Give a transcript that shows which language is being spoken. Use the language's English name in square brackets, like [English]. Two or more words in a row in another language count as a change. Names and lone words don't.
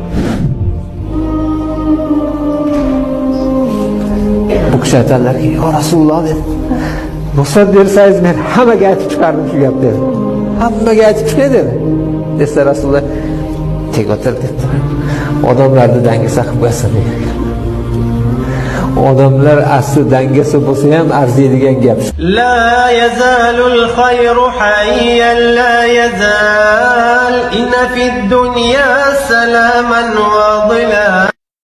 [Uzbek] Bu kishi aytadilarki, [Arabic] "يا رسول الله, [Uzbek] deb ruxsat bersangiz men hammaga aytib chiqardim shu gapni." Hammaga aytib chiqay dedi. [Arabic] Desa رسول الله, [Uzbek] "Tek o'tir" dedi. Odamlarni dangasa qilib qo'yasan degan. Odamlar asli dangasa bo'lsa ham arziydigan gap. [Arabic] لا يزال الخير حيا لا يزال إن في الدنيا سلاما وظلال.